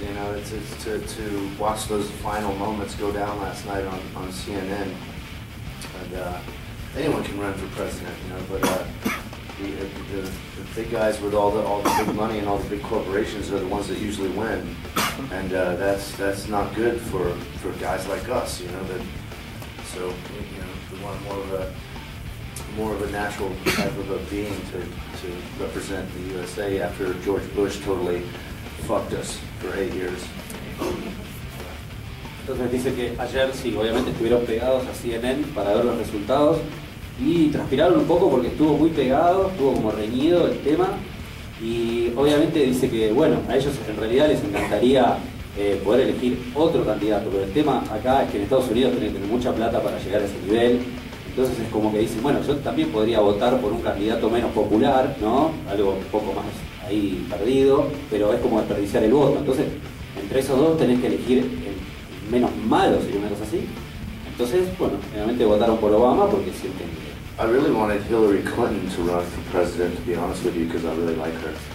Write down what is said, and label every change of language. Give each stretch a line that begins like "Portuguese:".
English: It's to watch those final moments go down last night on CNN, and anyone can run for president, but the big guys with all the big money and all the big corporations are the ones that usually win, and that's not good for guys like us, so we want more of a natural type of a being to represent the USA after George Bush totally fucked us for 8 years.
Spanish: Entonces dice que ayer sí, obviamente estuvieron pegados a CNN para ver los resultados y transpiraron un poco porque estuvo muy pegado, estuvo como reñido el tema, y obviamente dice que bueno, a ellos en realidad les encantaría poder elegir otro candidato, pero el tema acá es que en Estados Unidos tienen que tener mucha plata para llegar a ese nivel. Entonces es como que dicen, bueno, yo también podría votar por un candidato menos popular, ¿no? Algo un poco más ahí perdido, pero es como desperdiciar el voto. Entonces, entre esos dos tenés que elegir el menos malo, sería una cosa así. Entonces, bueno, obviamente votaron por Obama porque sienten que...
English: I really wanted Hillary Clinton to run for president, to be honest with you, because I really like her.